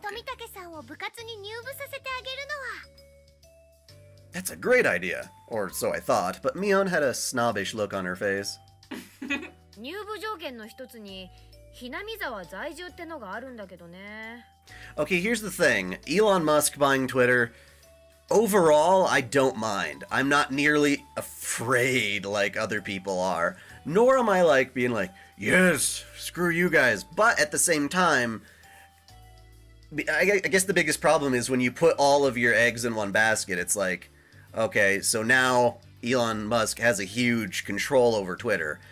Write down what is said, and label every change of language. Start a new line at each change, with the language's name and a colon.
Japanese: 富武さんを部活に入部させてあげるのは。
English: That's a great idea. Or so I thought, but Mion had a snobbish look on her face.
Japanese: 入部条件の一つにひなみ沢在住ってのがあるんだけどね。
English: Okay, here's the thing. Elon Musk buying Twitter, overall, I don't mind. I'm not nearly afraid like other people are. Nor am I like being like, yes, screw you guys. But at the same time, I guess the biggest problem is when you put all of your eggs in one basket, it's like, okay, so now Elon Musk has a huge control over Twitter.